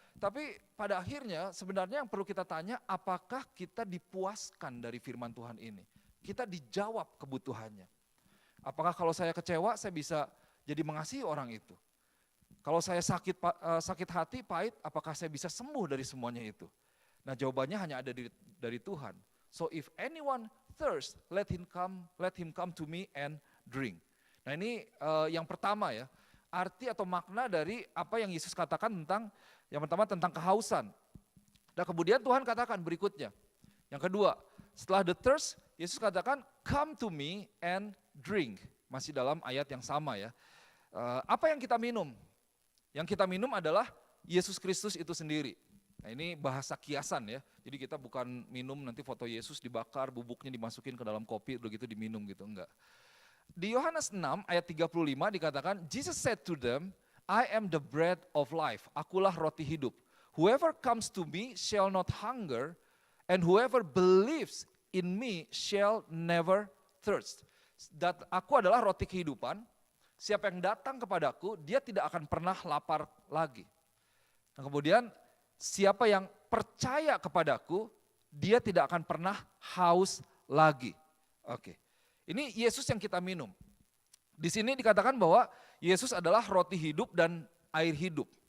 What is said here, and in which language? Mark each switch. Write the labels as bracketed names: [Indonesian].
[Indonesian] Tapi pada akhirnya sebenarnya yang perlu kita tanya, apakah kita dipuaskan dari firman Tuhan ini? Kita dijawab kebutuhannya. Apakah kalau saya kecewa, saya bisa jadi mengasihi orang itu? Kalau saya sakit hati, pahit, apakah saya bisa sembuh dari semuanya itu? Nah jawabannya hanya ada dari Tuhan. [English] So if anyone thirst, let him come to me and drink. [Indonesian] Nah ini yang pertama ya, arti atau makna dari apa yang Yesus katakan tentang, yang pertama tentang kehausan. Dan kemudian Tuhan katakan berikutnya, yang kedua, setelah the thirst, Yesus katakan [English] come to me and drink. [Indonesian] Masih dalam ayat yang sama ya. Apa yang kita minum? Yang kita minum adalah Yesus Kristus itu sendiri. Nah ini bahasa kiasan ya, jadi kita bukan minum nanti foto Yesus dibakar, bubuknya dimasukin ke dalam kopi, begitu diminum gitu, enggak. Di Yohanes 6 ayat 35 dikatakan, [English] Jesus said to them, I am the bread of life, [Indonesian] akulah roti hidup. [English] Whoever comes to me shall not hunger, and whoever believes in me shall never thirst. [Indonesian] Dan aku adalah roti kehidupan. Siapa yang datang kepadaku, dia tidak akan pernah lapar lagi. Nah, kemudian siapa yang percaya kepadaku, dia tidak akan pernah haus lagi. Oke. Ini Yesus yang kita minum. Di sini dikatakan bahwa Yesus adalah roti hidup dan air hidup.